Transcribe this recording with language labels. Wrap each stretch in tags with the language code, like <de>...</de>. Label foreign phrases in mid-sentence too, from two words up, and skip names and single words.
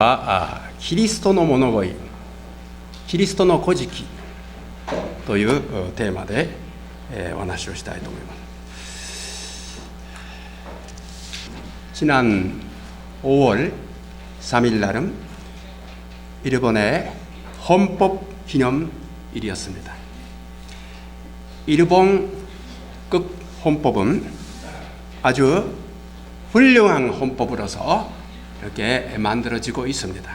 <ja>キリストの物乞い、キリストの乞食というテーマでお話をしたいと思います。</ja> <ko>지난 5월 3일 날은 일본의 헌법 기념일이었습니다. 일본국 헌법은 아주 훌륭한 헌법으로서 이렇게 만들어지고 있습니다.</ko>